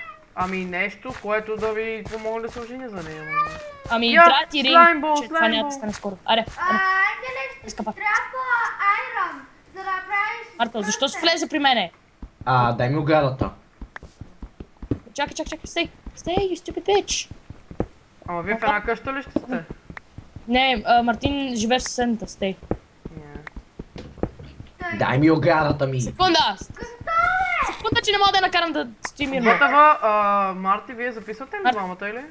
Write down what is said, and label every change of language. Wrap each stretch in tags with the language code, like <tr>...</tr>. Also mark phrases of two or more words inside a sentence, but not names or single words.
<bg>Ами нещо, което да ви помогне да се оженя за нея. Ами, Я, трябва ти слаймбол, ринг, че това няма слаймбол. да стане скоро. Аре, Ангеле, ще ти Изкъпа. трябва айрон, за да правиш... Марто, защо се влезе при мене? Дай ми оградата. Чакай,</bg> <en>stay, you stupid bitch.</en> <bg>Ама вие в една къща ли ще сте? Не, Мартин живее в съседната, stay. Не. Дай ми оградата ми. Секунда, че не мога да я накарам да стои мирно. Готова, Марти, вие записвате ли Марти. двамата или?</bg>